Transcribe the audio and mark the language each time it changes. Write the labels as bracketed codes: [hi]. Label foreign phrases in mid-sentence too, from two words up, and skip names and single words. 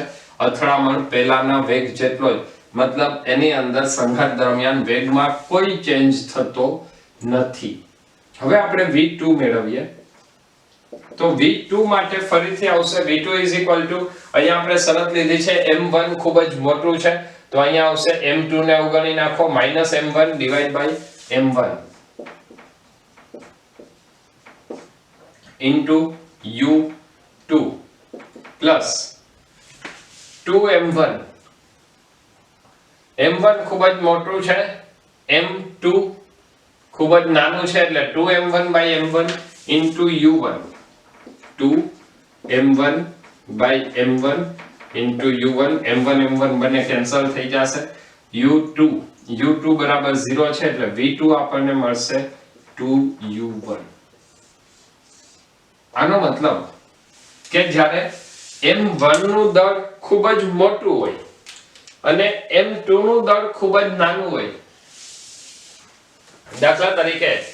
[gu] અથડામણ પહેલાના વેગ જેટલો જ, મતલબ એની અંદર સંઘાત દરમિયાન વેગમાં કોઈ ચેન્જ થતો નથી. હવે આપણે v2 મેળવીએ તો v2 માટે ફરીથી આવશે v2 = અહીંયા આપણે શરત લીધી છે m1 ખૂબ જ મોટું છે, તો અહીંયા આવશે m2 ને અવગણી નાખો, [en] -m1 / m1 into u2 plus 2m1. [gu] m1 ખૂબ જ મોટું છે, m2 ખૂબ જ નાનું છે, એટલે 2m1 / m1 into u1, 2m1 / m1 into u1, m1 બંને કેન્સલ થઈ જશે, u2 બરાબર 0 છે એટલે v2 આપણને મળશે 2u1. આનો મતલબ કે જ્યારે m1 નું દળ ખૂબ જ મોટું હોય અને m2 નું દળ ખૂબ જ નાનું હોય, દાખલા તરીકે